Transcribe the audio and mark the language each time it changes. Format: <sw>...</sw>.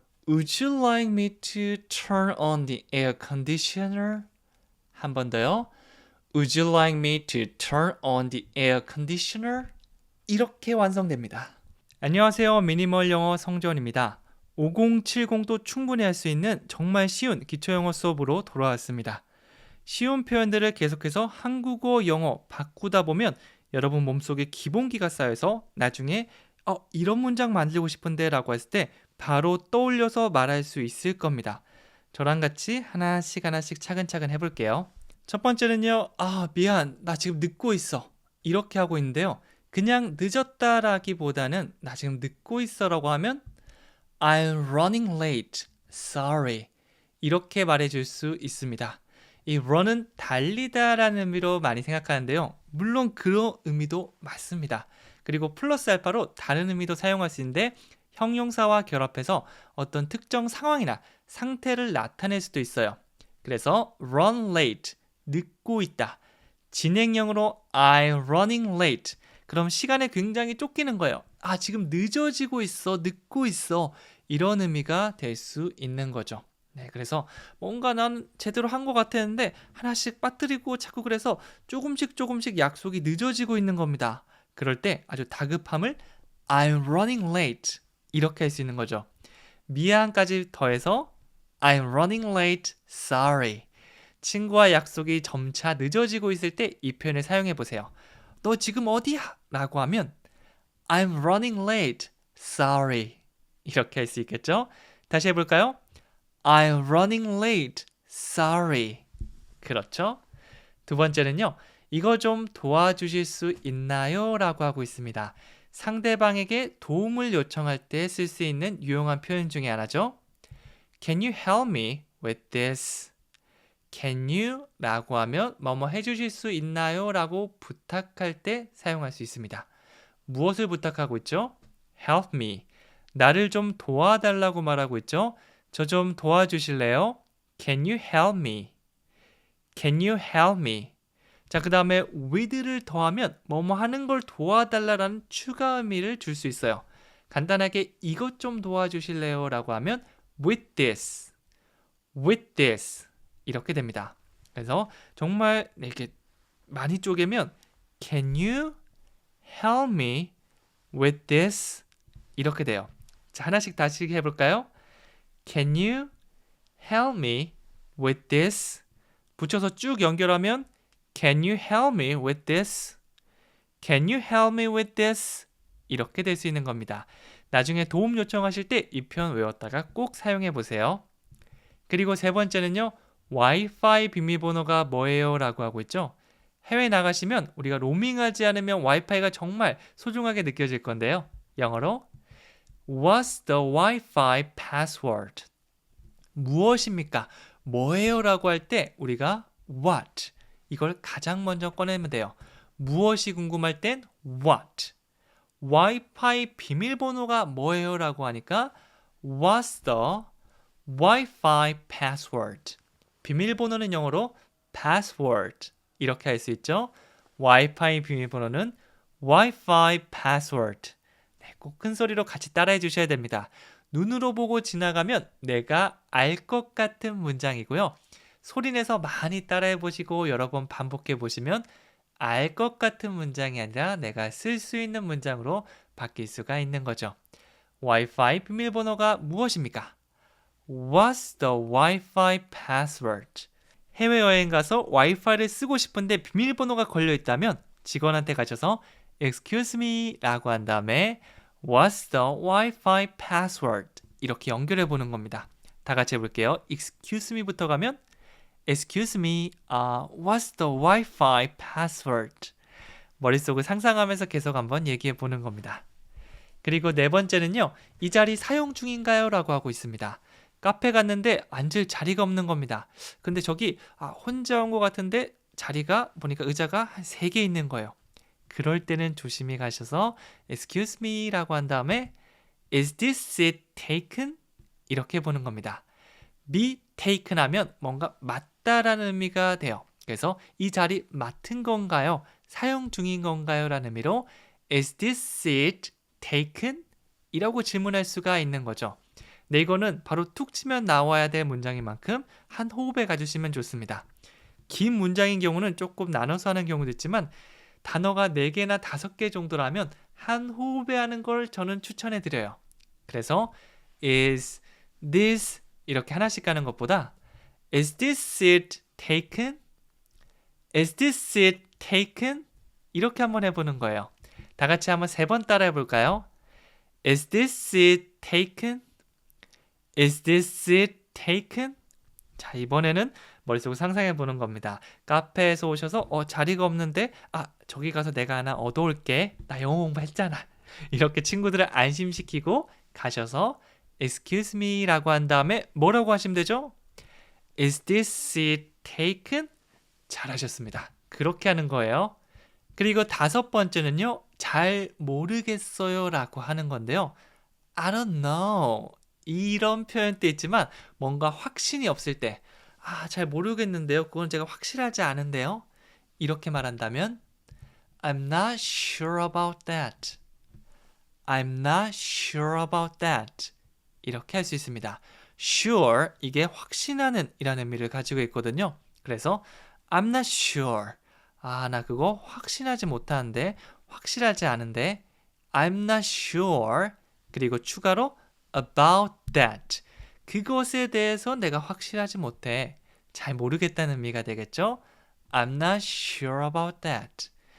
<en>Would you like me to turn on the air conditioner?</en> <ko>한 번 더요.</ko> <en>Would you like me to turn on the air conditioner?</en> <ko>이렇게 완성됩니다. 안녕하세요. 미니멀 영어 성재원입니다. 5070도 충분히 할 수 있는 정말 쉬운 기초영어 수업으로 돌아왔습니다. 쉬운 표현들을 계속해서 한국어, 영어 바꾸다 보면 여러분 몸속에 기본기가 쌓여서 나중에 이런 문장 만들고 싶은데 라고 했을 때 바로 떠올려서 말할 수 있을 겁니다. 저랑 같이 하나씩 차근차근 해볼게요. 첫 번째는요. 미안. 나 지금 늦고 있어. 이렇게 하고 있는데요. 그냥 늦었다라기보다는 나 지금 늦고 있어라고 하면</ko> <en>I'm running late. Sorry.</en> <ko>이렇게 말해줄 수 있습니다. 이 run은 달리다라는 의미로 많이 생각하는데요. 물론 그런 의미도 맞습니다. 그리고 플러스 알파로 다른 의미도 사용할 수 있는데 형용사와 결합해서 어떤 특정 상황이나 상태를 나타낼 수도 있어요. 그래서 run late, 늦고 있다. 진행형으로</ko> <en>I'm running late.</en> <ko>그럼 시간에 굉장히 쫓기는 거예요. 지금 늦어지고 있어, 늦고 있어. 이런 의미가 될 수 있는 거죠. 네, 그래서 뭔가 난 제대로 한 것 같았는데 하나씩 빠뜨리고 자꾸 그래서 조금씩 약속이 늦어지고 있는 겁니다. 그럴 때 아주 다급함을</ko> <en>I'm running late</en> <ko>이렇게 할 수 있는 거죠. 미안까지 더해서</ko> <en>I'm running late, sorry.</en> <ko>친구와 약속이 점차 늦어지고 있을 때 이 표현을 사용해 보세요. 너 지금 어디야? 라고 하면</ko> <en>I'm running late, sorry.</en> <ko>이렇게 할 수 있겠죠? 다시 해볼까요?</ko> <en>I'm running late, sorry.</en> <ko>그렇죠? 두 번째는요. 이거 좀 도와주실 수 있나요? 라고 하고 있습니다. 상대방에게 도움을 요청할 때 쓸 수 있는 유용한 표현 중에 하나죠.</ko> <en>Can you help me with this? Can you?</en> <ko>라고 하면 뭐뭐 해주실 수 있나요? 라고 부탁할 때 사용할 수 있습니다. 무엇을 부탁하고 있죠?</ko> <en>Help me.</en> <ko>나를 좀 도와달라고 말하고 있죠? 저 좀 도와주실래요?</ko> <en>Can you help me? Can you help me?</en> <ko>자, 그 다음에 with를 더하면 뭐뭐 하는 걸 도와달라는 추가 의미를 줄 수 있어요. 간단하게 이것 좀 도와주실래요? 라고 하면</ko> <en>with this. with this.</en> <ko>이렇게 됩니다. 그래서 정말 이렇게 많이 쪼개면</ko> <en>Can you help me with this?</en> <ko>이렇게 돼요. 자, 하나씩 다시 해볼까요?</ko> <en>Can you help me with this?</en> <ko>붙여서 쭉 연결하면</ko> <en>Can you help me with this? Can you help me with this?</en> <ko>이렇게 될 수 있는 겁니다. 나중에 도움 요청하실 때 이 표현 외웠다가 꼭 사용해 보세요. 그리고 세 번째는요. 와이파이 비밀번호가 뭐예요? 라고 하고 있죠. 해외 나가시면 우리가 로밍하지 않으면 와이파이가 정말 소중하게 느껴질 건데요. 영어로</ko> <en>What's the Wi-Fi password?</en> <ko>무엇입니까? 뭐예요? 라고 할 때 우리가 what 이걸 가장 먼저 꺼내면 돼요. 무엇이 궁금할 땐 what. 와이파이 비밀번호가 뭐예요? 라고 하니까</ko> <en>What's the Wi-Fi password?</en> <ko>비밀번호는 영어로 password 이렇게 할 수 있죠. 와이파이 비밀번호는</ko> <en>Wi-Fi password.</en> <ko>네, 꼭 큰 소리로 같이 따라해 주셔야 됩니다. 눈으로 보고 지나가면 내가 알 것 같은 문장이고요. 소리내서 많이 따라해 보시고 여러 번 반복해 보시면 알 것 같은 문장이 아니라 내가 쓸 수 있는 문장으로 바뀔 수가 있는 거죠. 와이파이 비밀번호가 무엇입니까?</ko> <en>What's the Wi-Fi password?</en> <ko>해외여행 가서 와이파이를 쓰고 싶은데 비밀번호가 걸려 있다면 직원한테 가셔서 Excuse me 라고 한 다음에</ko> <en>What's the Wi-Fi password?</en> <ko>이렇게 연결해 보는 겁니다. 다 같이 해볼게요.</ko> <en>Excuse me부터 가면 Excuse me, what's the Wi-Fi password?</en> <ko>머릿속을 상상하면서 계속 한번 얘기해 보는 겁니다. 그리고 네 번째는요. 이 자리 사용 중인가요? 라고 하고 있습니다. 카페 갔는데 앉을 자리가 없는 겁니다. 근데 저기 혼자 온 것 같은데 자리가 보니까 의자가 한 3개 있는 거예요. 그럴 때는 조심히 가셔서 Excuse me 라고 한 다음에</ko> <en>Is this seat taken?</en> <ko>이렇게 보는 겁니다. be taken 하면 뭔가 맞다라는 의미가 돼요. 그래서 이 자리 맡은 건가요? 사용 중인 건가요? 라는 의미로</ko> <en>Is this seat taken?</en> <ko>이라고 질문할 수가 있는 거죠. 네, 이거는 바로 툭 치면 나와야 될 문장인 만큼 한 호흡에 가주시면 좋습니다. 긴 문장인 경우는 조금 나눠서 하는 경우도 있지만 단어가 4개나 5개 정도라면 한 호흡에 하는 걸 저는 추천해 드려요. 그래서</ko> <en>is this</en> <ko>이렇게 하나씩 가는 것보다</ko> <en>is this seat taken? is this seat taken?</en> <ko>이렇게 한번 해보는 거예요. 다 같이 한번 3번 따라 해볼까요?</ko> <en>is this seat taken? is this seat taken?</en> <ko>자, 이번에는 머릿속을 상상해 보는 겁니다. 카페에서 오셔서 자리가 없는데 저기 가서 내가 하나 얻어올게. 나 영어 공부했잖아. 이렇게 친구들을 안심시키고 가셔서 Excuse me 라고 한 다음에 뭐라고 하시면 되죠?</ko> <en>Is this seat taken?</en> <ko>잘하셨습니다. 그렇게 하는 거예요. 그리고 5번째는요. 잘 모르겠어요 라고 하는 건데요.</ko> <en>I don't know.</en> <ko>이런 표현도 있지만 뭔가 확신이 없을 때 잘 모르겠는데요. 그건 제가 확실하지 않은데요. 이렇게 말한다면</ko> <en>I'm not sure about that. I'm not sure about that.</en> <ko>이렇게 할 수 있습니다. sure, 이게 확신하는 이라는 의미를 가지고 있거든요. 그래서</ko> <en>I'm not sure.</en> <ko>나 그거 확신하지 못하는데, 확실하지 않은데</ko> <en>I'm not sure.</en> <ko>그리고 추가로</ko> <en>about that.</en> <ko>그것에 대해서 내가 확실하지 못해. 잘 모르겠다는 의미가 되겠죠?</ko> <en>I'm not sure about that.</en>